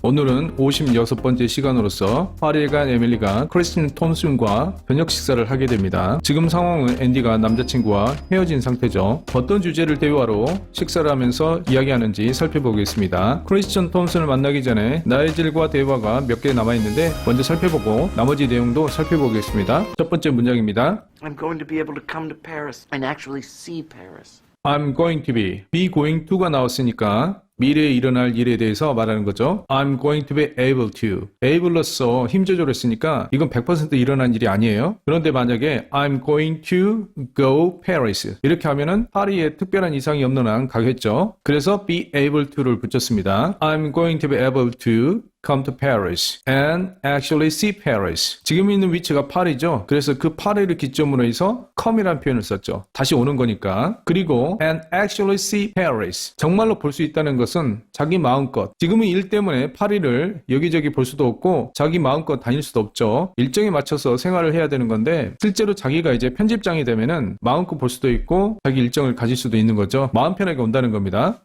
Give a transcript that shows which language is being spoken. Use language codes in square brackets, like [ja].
[ko] 오늘은 56번째 시간으로서 파리에 간 에밀리가 크리스틴 톰슨과 저녁 식사를 하게 됩니다. 지금 상황은 앤디가 남자친구와 헤어진 상태죠. 어떤 주제를 대화로 식사를 하면서 이야기하는지 살펴보겠습니다. 크리스틴 톰슨을 만나기 전에 나이즐과 대화가 몇 개 남아있는데 먼저 살펴보고 나머지 내용도 살펴보겠습니다. 첫 번째 문장입니다. [en] I'm going to be able to come to Paris and actually see Paris. I'm going to be going to [ko] 가 나왔으니까 미래에 일어날 일에 대해서 말하는 거죠. [en] I'm going to be able to. [ko] able로서 힘조절을 했으니까 이건 100% 일어난 일이 아니에요. 그런데 만약에 [en] I'm going to go Paris [ko] 이렇게 하면은 파리에 특별한 이상이 없는 한 가겠죠. 그래서 [en] be able to를 [ko] 붙였습니다. [en] I'm going to be able to come to Paris and actually see Paris. [ko] 지금 있는 위치가 파리죠. 그래서 그 파리를 기점으로 해서 come이라는 표현을 썼죠. 다시 오는 거니까. 그리고 [en] and actually see Paris. [ko] 정말로 볼 수 있다는 것은 자기 마음껏. 지금은 일 때문에 파리를 여기저기 볼 수도 없고 자기 마음껏 다닐 수도 없죠. 일정에 맞춰서 생활을 해야 되는 건데 실제로 자기가 이제 편집장이 되면은 마음껏 볼 수도 있고 자기 일정을 가질 수도 있는 거죠. 마음 편하게 온다는 겁니다.